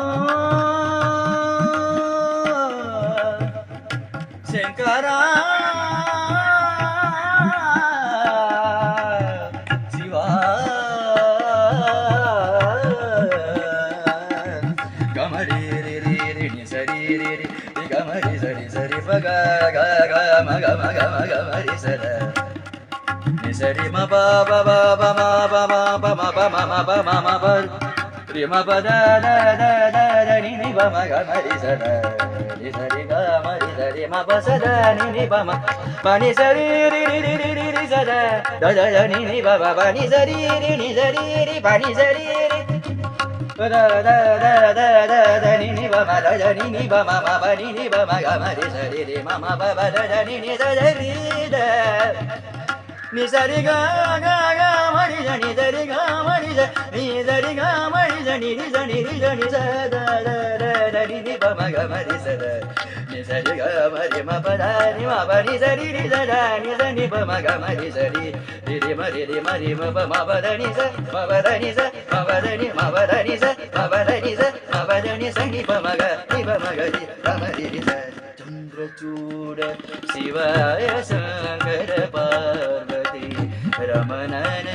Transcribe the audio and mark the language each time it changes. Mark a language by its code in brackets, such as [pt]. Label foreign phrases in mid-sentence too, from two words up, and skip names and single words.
[hi] शंकरा शिवा गमरी रे रे रे नि सरी रे रे गमरी सरी सरी ग ग ग म ग म ग म ग मरी सर नि सरी म प प प प म प म प म प म म प म म प रे म प द द द द द नि नि प म ग मरी सर नि सरी ग मरी सरी म प स द नि नि प म प नि सरी रि रि रि रि रि रि स द द द द नि नि प प प नि सरी रि नि सरी रि प नि सरी रि द द द द द द नि नि प म द द नि नि प म म प नि नि प म ग मरी सरी रि म म प प द द नि नि द द रि द नि सरी ग ग ग मरि ज नि सरी ग मरि ज नि सरी ग मरि ज नि रि ज नि रि ज नि स द द द द नि नि प म ग मरि स द नि सरी ग मरि म प द नि म प नि सरी रि ज द नि ज नि प म ग मरि सरी रि रि म रि रि म रि म प म प द नि स म प द नि स म प द नि म प द नि स म प द नि स म प द नि स नि प म ग नि प म ग रि प म रि रि स [sa] चंद्रचूड शिवाय शंकर पार्वती रमण